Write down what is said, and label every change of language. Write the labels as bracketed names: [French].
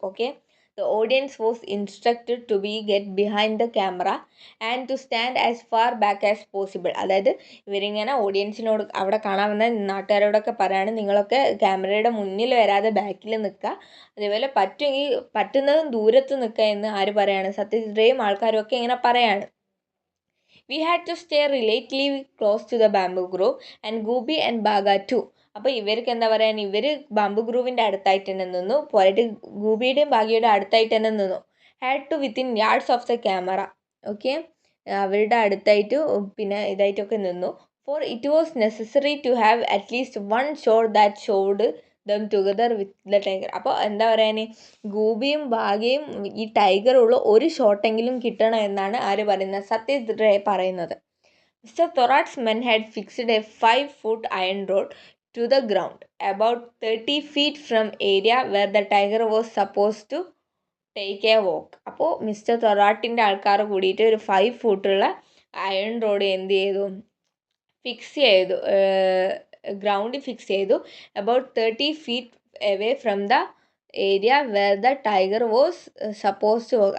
[English] Okay, the audience was instructed to get behind the camera and to stand as far back as possible. [Malayalam] അതായത് ഇവരിങ്ങനെ ഓഡിയൻസിനോട് അവിടെ കാണാൻ വന്ന നാട്ടുകാരോടൊക്കെ പറയാണ്, നിങ്ങളൊക്കെ ക്യാമറയുടെ മുന്നിൽ വരാതെ ബാക്കിൽ നിൽക്കുക, അതേപോലെ പറ്റുന്നതും ദൂരത്ത് നിൽക്കുക എന്ന് ആര് പറയാണ്? സത്യജിത് റേയും ആൾക്കാരും ഒക്കെ ഇങ്ങനെ പറയാണ്. [English] We had to stay relatively close to the bamboo grove and Gooby and Baga too. [Malayalam] അപ്പോൾ ഇവർക്ക് എന്താ പറയുക, ഇവർ ബാംബു ഗ്രൂവിൻ്റെ അടുത്തായിട്ട് തന്നെ നിന്നു, പോയിട്ട് ഗൂബിയുടെയും ബാഗിയുടെ അടുത്തായിട്ട് തന്നെ നിന്നു. [English] Had to within yards of the camera. Okay, [Malayalam] അവരുടെ അടുത്തായിട്ട് പിന്നെ ഇതായിട്ടൊക്കെ നിന്നു. [English] For it was necessary to have at least one shot that showed them together with the tiger. [Malayalam] അപ്പോൾ എന്താ പറയാൻ, ഗൂബിയും ബാഗയും ഈ ടൈഗറുള്ള ഒരു ഷോട്ടെങ്കിലും കിട്ടണം എന്നാണ് ആര് പറയുന്നത്? സത്യജിത് റേ പറയുന്നത്. [English] Mister Thorat's men had fixed a 5-foot iron rod to the ground about 30 feet from area where the tiger was supposed to take a walk. [Malayalam] അപ്പോൾ മിസ്റ്റർ തൊറാട്ടിൻ്റെ ആൾക്കാർ കൂടിയിട്ട് ഒരു 5 ഫൂട്ടുള്ള അയൺ റോഡ് എന്ത് ചെയ്തു, ഫിക്സ് ചെയ്തു, ഗ്രൗണ്ടിൽ ഫിക്സ് ചെയ്തു. [English] About 30 feet away from the area where the tiger was suppose to walk.